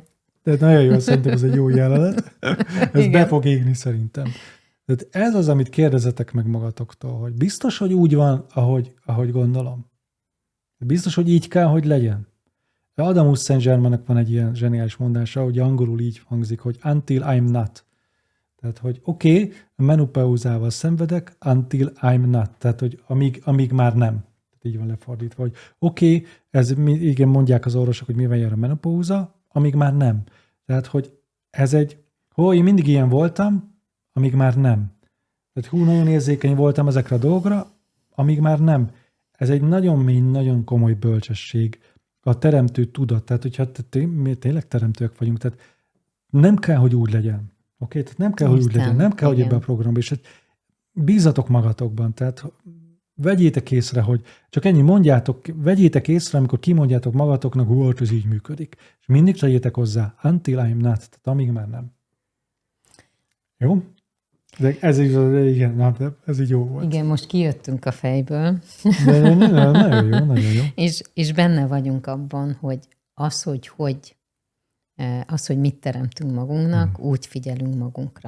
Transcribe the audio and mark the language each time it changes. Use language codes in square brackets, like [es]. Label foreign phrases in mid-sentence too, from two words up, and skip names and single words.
[hu] De nagyon jó, szerintem ez egy jó jelenet. Ez be fog égni szerintem. Tehát ez az, amit kérdezetek meg magatoktól, hogy biztos, hogy úgy van, ahogy gondolom. Biztos, hogy így kell, hogy legyen. Adamus Saint-Germainnek van egy ilyen zseniális mondása, hogy angolul így hangzik, hogy [en] until I'm not. [hu] Tehát, hogy oké, menopauzával szenvedek, [en] until I'm not. [hu] Tehát, hogy amíg már nem. Tehát így van lefordítva, hogy oké, igen, mondják az orvosok, hogy mivel jár a menopauza, amíg már nem. Tehát, hogy ez én mindig ilyen voltam, amíg már nem. Tehát nagyon érzékeny voltam ezekre a dolgokra, amíg már nem. Ez egy nagyon mély, nagyon komoly bölcsesség. A teremtő tudat. Tehát, hogyha mi tényleg teremtőek vagyunk, tehát nem kell, hogy úgy legyen. Oké, tehát nem kell, hogy úgy legyen, nem kell, hogy ebbe a programba, és bízzatok magatokban, tehát vegyétek észre, hogy csak ennyi vegyétek észre, amikor kimondjátok magatoknak, hogy ez így működik. És mindig tegyétek hozzá, [en] until I'm not, [hu] tehát amíg már nem. Jó? De ez így jó volt. Igen, most kijöttünk a fejből. De nagyon jó. És benne vagyunk abban, hogy hogy mit teremtünk magunknak, úgy figyelünk magunkra.